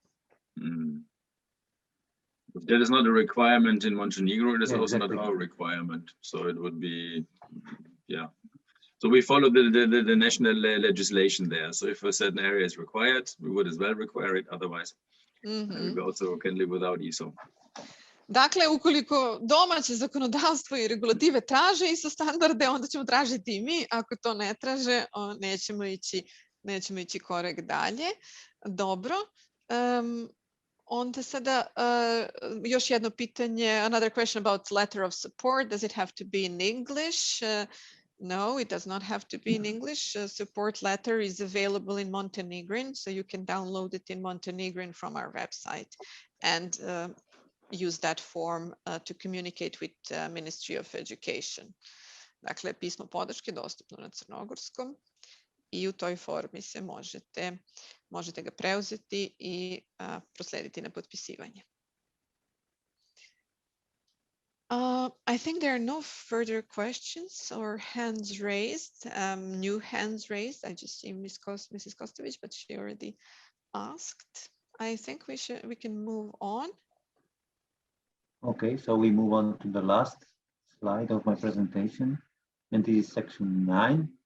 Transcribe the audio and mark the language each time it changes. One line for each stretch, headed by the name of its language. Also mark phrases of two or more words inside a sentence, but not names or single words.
English: That is not a requirement in Montenegro. It is also not our requirement. So it would be, So we follow the national legislation there. So if a certain area is required, we would as well require it. Otherwise, we also can live without ISO.
Serbian: Dakle, ukoliko domaće zakonodavstvo i regulative traže ISO standarde, onda ćemo tražiti i mi. Ako to ne traže, nećemo ići korak dalje. Dobro. Onda sada još jedno pitanje.
English: Another question about letter of support. Does it have to be in English? No, it does not have to be in English. Support letter is available in Montenegrin, so you can download it in Montenegrin from our website and use that form to communicate with Ministry of Education.
Serbian: Dakle, pismo podrške dostupno na crnogorskom i u toj formi se možete ga preuzeti i proslediti na potpisivanje.
English: I think there are no further questions or hands raised, new hands raised. I just see Mrs. Kostović, but she already asked. I think we can move on. Okay, so we move on to the last slide of my presentation, and this is section 9,